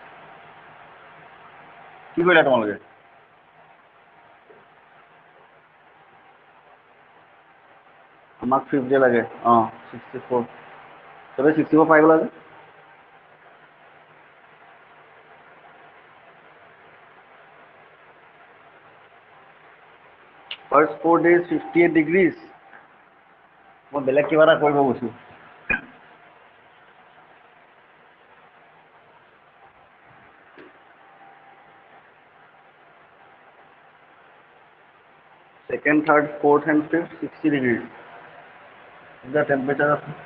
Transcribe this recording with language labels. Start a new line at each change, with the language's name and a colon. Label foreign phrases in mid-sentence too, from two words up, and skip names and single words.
Assamese: কি কৰিলা তোমালোকে আমাক 5th day লাগে 64 চবে 64 পাই গ'লা যে
English: first 4 days 58 degrees
Assamese: মই বেলেগ কিবা এটা কৰিব গৈছোঁ
English: second third fourth and fifth 60 degrees the temperature of